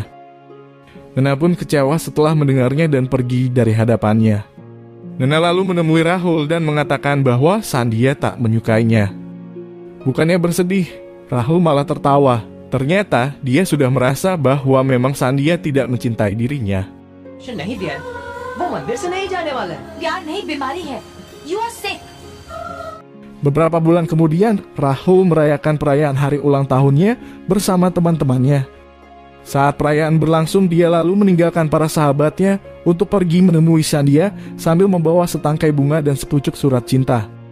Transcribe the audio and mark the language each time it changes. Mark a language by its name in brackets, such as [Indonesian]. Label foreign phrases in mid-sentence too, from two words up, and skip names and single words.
[Indonesian] Neha pun kecewa setelah mendengarnya dan pergi dari hadapannya. Neha lalu menemui Rahul dan mengatakan bahwa Sandhya tak menyukainya. Bukannya bersedih, Rahul malah tertawa. Ternyata dia sudah merasa bahwa memang Sandhya tidak mencintai dirinya. [Hindi] नहीं दिया वो मंदिर से नहीं जाने वाला है। प्यार नहीं बीमारी है. [English] You are sick. [Indonesian] Beberapa bulan kemudian, Rahul merayakan perayaan hari ulang tahunnya bersama teman-temannya. Saat perayaan berlangsung, dia lalu meninggalkan para sahabatnya untuk pergi menemui Sandhya sambil membawa setangkai bunga dan sepucuk surat cinta.